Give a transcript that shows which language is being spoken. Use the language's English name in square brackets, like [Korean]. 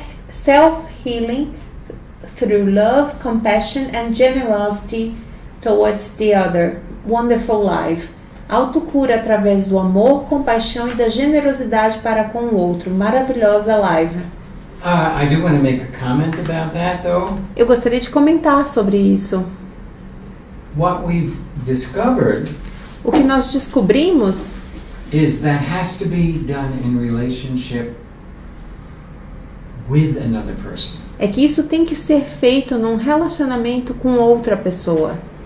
[English] Self-healing through love, compassion and generosity towards the other. Wonderful life. [Portuguese] Autocura através do amor, compaixão e da generosidade para com o outro. Maravilhosa live. [English] I do want to make a comment about that, though. [Portuguese] Eu gostaria de comentar sobre isso. [English] What we've discovered [Portuguese] O que nós descobrimos [English] is that has to be done in relationship with another person. [Portuguese] é que isso tem que ser feito num relacionamento com outra pessoa.